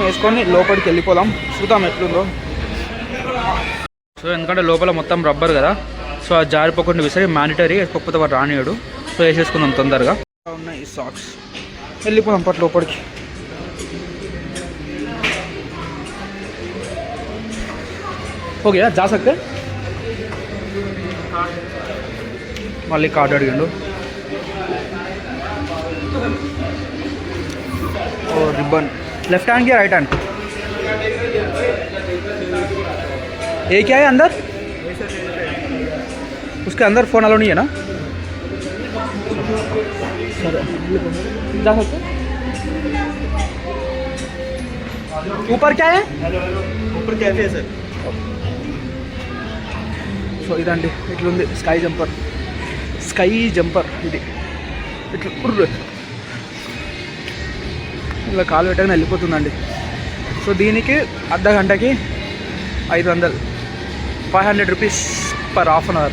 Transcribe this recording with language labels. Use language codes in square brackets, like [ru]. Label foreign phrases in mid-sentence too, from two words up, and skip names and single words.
[te] వేసుకొని లోపలికి వెళ్ళిపోదాం, చూద్దాం ఎట్లుందో. సో ఎందుకంటే లోపల మొత్తం రబ్బర్ కదా, సో అది జారిపోకుండా విసరి మ్యాండటరీ, వేసుకోకపోతే వాడు రానియడు. సో వేసేసుకుందాం తొందరగా. ఉన్నాయి ఈ సాక్స్. వెళ్ళిపోదాం పట్ల లోపలికి. [hi] ఓకే जा सकते. [te] మళ్ళీ కార్డు అడిగిండు. [hi] ఓ रिबन. [en] left hand [hi] या [en] right hand? [hi] ये क्या है अंदर? उसके अंदर [en] phone allow [hi] नहीं है ना? जा सकते. ऊपर क्या है? ऊपर कैफे है सर. [te] సో ఇదండి ఇట్లుంది స్కై జంపర్. ఇది ఇట్లా ఇలా కాలు పెట్టగానే వెళ్ళిపోతుందండి. సో దీనికి అర్ధ గంటకి 500 [en] rupees per half an hour.